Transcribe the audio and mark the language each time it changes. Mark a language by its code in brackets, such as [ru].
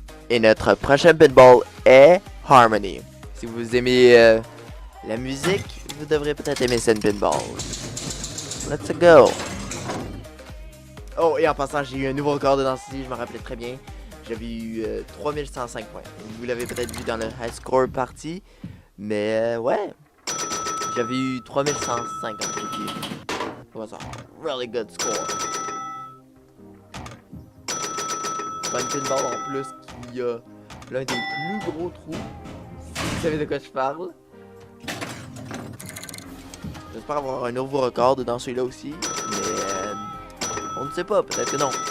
[fr] Et notre prochain pinball est Harmony. Si vous aimez la musique, vous devrez peut-être aimer cette pinball. [en] Let's go! [fr] Oh, et en passant, j'ai eu un nouveau record de densité, je me rappelais très bien. J'avais eu 3105 points. Vous l'avez peut-être vu dans le high score party. Mais ouais, j'avais eu 3105 en tout. [en] It was a really good score. [fr] Pas une pinball en plus qui a l'un des plus gros trous. Si vous savez de quoi je parle. J'espère avoir un nouveau record dans celui-là aussi. Mais on ne sait pas, peut-être que non.